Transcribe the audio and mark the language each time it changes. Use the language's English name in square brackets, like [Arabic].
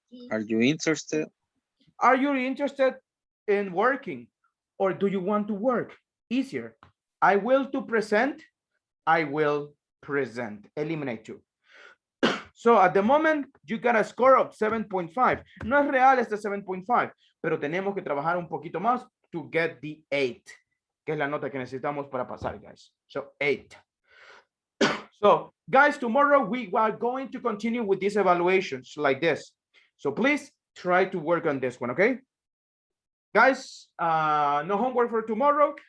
[English] Are you interested? are you interested in working or do you want to work? Easier. I will to present. I will present. Eliminate two. So at the moment, you got a score of 7.5. [Spanish] No es real este 7.5, pero tenemos que trabajar un poquito más [English] to get the 8, [Spanish] que es la nota que necesitamos para pasar, guys. [English] So 8. So guys, tomorrow we are going to continue with these evaluations like this. So please try to work on this one, okay? Guys, no homework for tomorrow.